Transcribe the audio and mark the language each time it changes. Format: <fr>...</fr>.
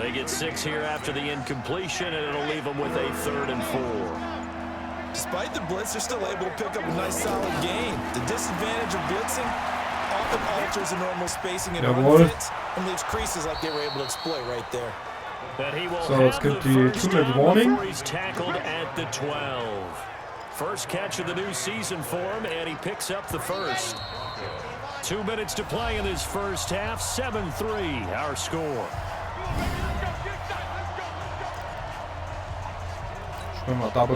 <en>They get 6 here after the incompletion, and it'll leave them with a 3rd and 4. Despite the blitz, they're still able to pick up a nice solid gain. The disadvantage of blitzing often alters the normal spacing and run fits and leaves creases like they were able to exploit right there.</en> <de>So, jetzt kommt die Two-Minute Warning.</de> <en>He's tackled at the 12. First catch of the new season for him, and he picks up the first. 2 minutes to play in this first half. 7-3, our score. Double</en>